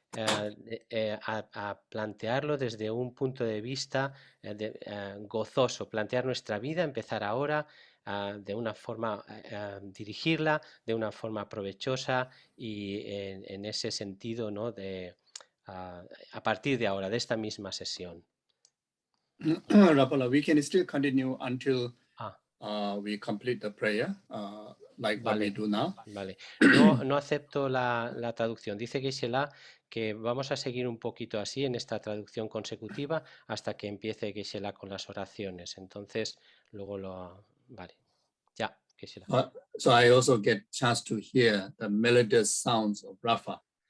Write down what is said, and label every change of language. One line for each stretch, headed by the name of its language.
Spanish: a plantearlo desde un punto de vista gozoso, plantear nuestra vida, empezar ahora de una forma, dirigirla de una forma provechosa y en ese sentido, ¿no? A partir de ahora, de esta misma sesión.
English: Rapala, we can still continue until Ah, we complete the prayer, like what we do now.
Spanish: vale. No acepto la traducción. Dice Geshe-la que vamos a seguir un poquito así en esta traducción consecutiva hasta que empiece Geshe-la con las oraciones. Entonces, luego lo... Vale, ya, Geshe-la.
English: So I also get chance to hear the melodious sounds of Rafa.